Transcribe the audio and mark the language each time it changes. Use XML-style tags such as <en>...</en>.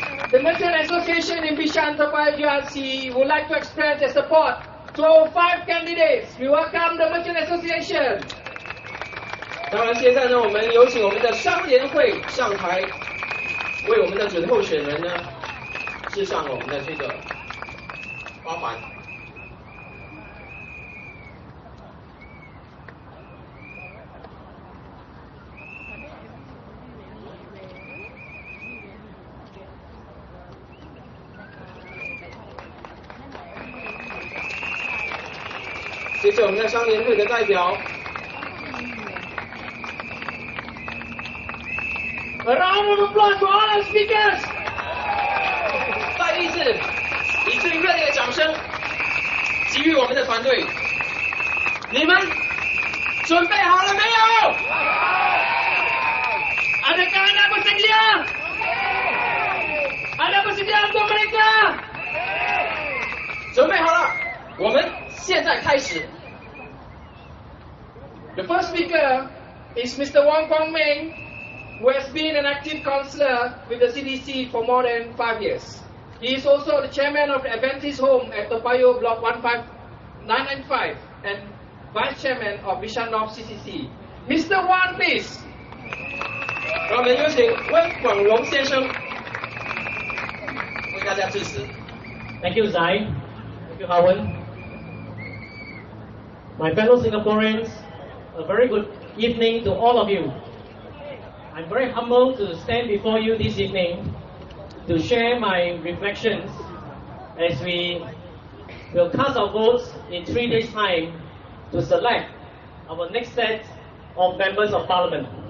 <en>The Merchant Association in Bishan-Toa PAYOH GRC would like to express their support to our 5 candidates. We welcome the Merchant Association.</en> <zh>当然，现在呢，我们有请我们的商联会上台，为我们的准候选人呢致上我们的这个花环。谢谢我们的商联会的代表。</zh> <en>A round of applause for all our speakers.</en> <zh>再一次以最热烈的掌声给予我们的团队。你们准备好了没有？</zh> <ms>Adakah anda bersedia? Anda bersedia untuk mereka?</ms> <zh>准备好了，我们现在开始。</zh> <en>The first speaker is Mr. Wong Wing, who has been an active councillor with the CDC for more than 5 years. He is also the chairman of the Adventist Home at Toa Payoh Block 15995 and vice chairman of Bishan North CCC. Mr. Wong, please.</en> <zh>让我们有请温广荣先生为大家致辞。</zh> <en>Thank you, Zai. Thank you, Howard. My fellow Singaporeans, a very good evening to all of you. I'm very humbled to stand before you this evening to share my reflections as we will cast our votes in 3 days' time to select our next set of members of parliament.</en>